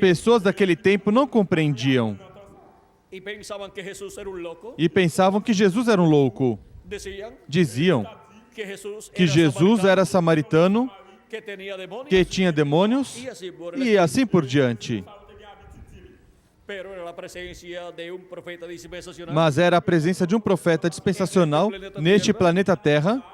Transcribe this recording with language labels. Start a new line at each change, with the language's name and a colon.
Portuguese: pessoas daquele tempo não compreendiam
Spanish: tiempo y pensaban que Jesús era un loco.
Portuguese: e pensavam que Jesus era um louco.
Spanish: Decían
Portuguese: Diziam
Spanish: que Jesús
Portuguese: que Jesus era samaritano,
Spanish: que tenía demonios
Portuguese: que tinha demônios e assim por diante.
Spanish: pero era la presencia de un profeta dispensacional
Portuguese: Mas era a presença de um profeta dispensacional neste planeta Terra,